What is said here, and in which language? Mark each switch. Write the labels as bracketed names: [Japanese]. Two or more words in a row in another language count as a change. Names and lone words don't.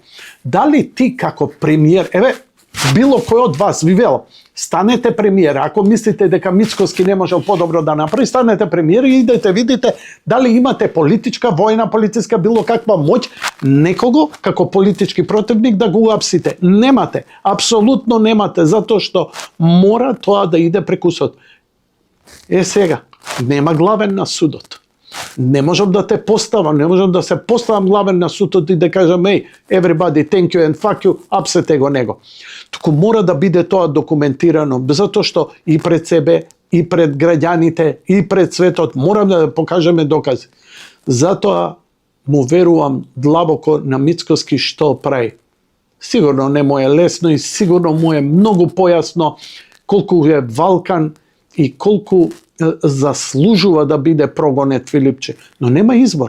[Macedonian] Дали ти како премиер, било кој од вас ви велам, станете премиер, ако мислите дека Мицкоски не можел подобро да направи, станете премиер и идете видите дали имате политичка, војна, полициска, било каква моќ, некого како политички противник да го уапсите. Немате, апсолутно немате, затоа што мора тоа да иде преку суд. Сега, нема главен на судот. Не можам да те поставам, не можам да се поставам главен на судот и да кажам [English] everybody thank you and fuck you, [Macedonian] апсете го него. Туку мора да биде тоа документирано, затоа што и пред себе, и пред граѓаните, и пред светот морам да покажеме докази. Затоа му верувам длабоко на Мицкоски што прави. Сигурно не му е лесно и сигурно му е многу појасно колку е валкан и колку заслужува да биде прогонет Филипче, но нема избор.